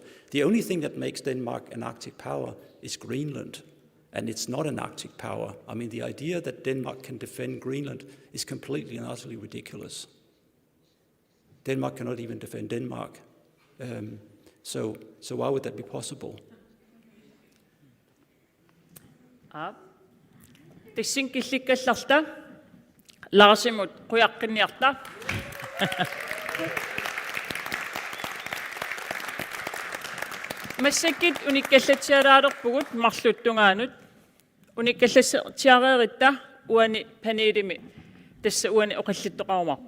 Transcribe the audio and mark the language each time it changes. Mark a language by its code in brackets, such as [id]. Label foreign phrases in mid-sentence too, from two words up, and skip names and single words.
[en] The only thing that makes Denmark an Arctic power is Greenland, and it's not an Arctic power. I mean, the idea that Denmark can defend Greenland is completely and utterly ridiculous. Denmark cannot even defend Denmark. So why would that be possible? [kl] Tissinkillikkallarta Larsimut quyaqqinniarta Massakkut unikkallatsialaalerpugut marluttunngaanut Unikkallassertiareeritta uani paneelimi tassa uani oqallittoqarumarpo.